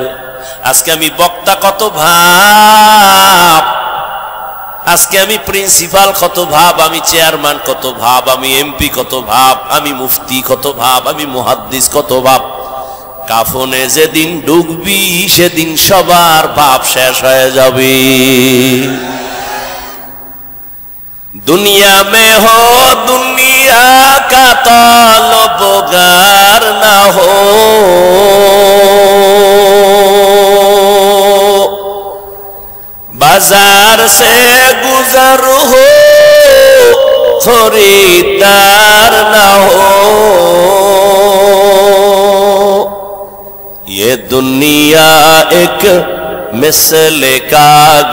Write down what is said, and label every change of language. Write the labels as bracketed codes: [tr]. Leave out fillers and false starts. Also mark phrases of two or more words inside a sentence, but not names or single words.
[bn] আজকে আমি বক্তা কত ভাব, আজকে আমি প্রিন্সিপাল কত ভাব, আমি চেয়ারম্যান কত ভাব, আমি এমপি কত ভাব, আমি মুফতি কত ভাব, আমি মুহাদ্দিস কত ভাব। কাফনে যেদিন ঢুকবি সেদিন সবার ভাব শেষ হয়ে যাবে। [hi] दुनिया में हो दुनिया का ताल्लुकार ना हो, बाजार से गुजर हो खरीदार ना हो, ये दुनिया एक मिसल का